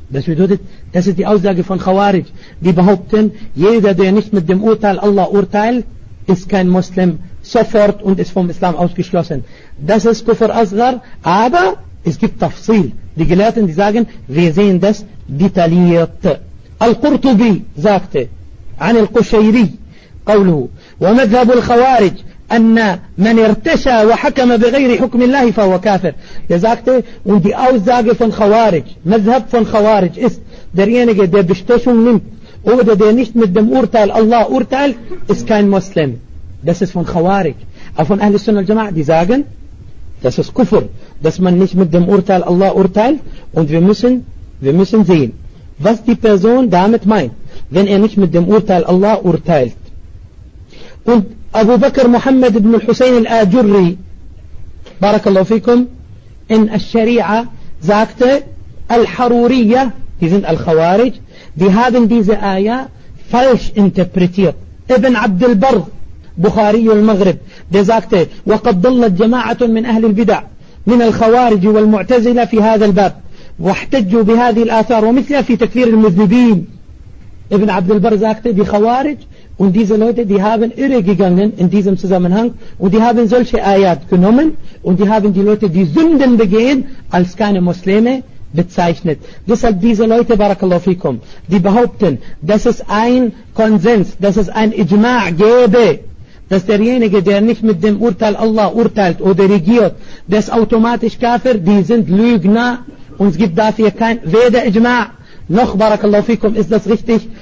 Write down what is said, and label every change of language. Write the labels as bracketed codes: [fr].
[de] Das bedeutet, das ist die Aussage von Khawarij, die behaupten, jeder, der nicht mit dem Urteil Allah urteilt, ist kein Muslim sofort und ist vom Islam ausgeschlossen. Das ist Kufr Asghar, aber es gibt Tafsil. Die Gelehrten, die sagen, wir sehen das detailliert. [ar] Al-Qurtubi sagte, an al-Qushayri, qawluhu, wa madhhabu al-Khawarij, أن من ارتشى وحكم بغير حكم الله فهو كافر. [de] Er sagte, und die Aussage von Khawarij, Mذهب von Khawarij ist, derjenige, der Bestechung nimmt oder der nicht mit dem Urteil Allah urteilt, ist kein Muslim. Das ist von Khawarij. Aber von Ahl Sunnah al-Jama'ah, die sagen, das ist Kufr, dass man nicht mit dem Urteil Allah urteilt. Und wir müssen sehen, was die Person damit meint, wenn er nicht mit dem Urteil Allah urteilt. [ar] Und أبو بكر محمد بن الحسين الآجري بارك الله فيكم إن الشريعة [de] sagte Al-Haruriya, die sind Al-Khawarij, die haben diese Ayah falsch interpretiert. Ibn Abdul Barr, Bukhari al-Maghrib, der sagte, [ar] وَقَدْ ضَلَّتْ جَمَاعَةٌ مِنْ أَهْلِ الْبِدَعِ مِنَ الْخَوَارِجِ وَالْمُعْتَزِلَ فِي هَذَا الْبَابِ وَاحْتَجُّوا بِهَذِي الْآثَارُ وَمِثْلَ فِي تَكْفِيرِ الْمُذْنِبِينَ. [de] Ibn Abdul Barr sagte, die Khawarij und diese Leute, die haben irre gegangen in diesem Zusammenhang und die haben solche Ayat genommen und die haben die Leute, die Sünden begehen, als keine Muslime bezeichnet. Deshalb diese Leute, barakallahu fikum, die behaupten, dass es ein Konsens, dass es ein Ijma' gäbe, dass derjenige, der nicht mit dem Urteil Allah urteilt oder regiert, der ist automatisch Kafir, die sind Lügner und es gibt dafür kein weder Ijma' noch barakallahu fikum, ist das richtig?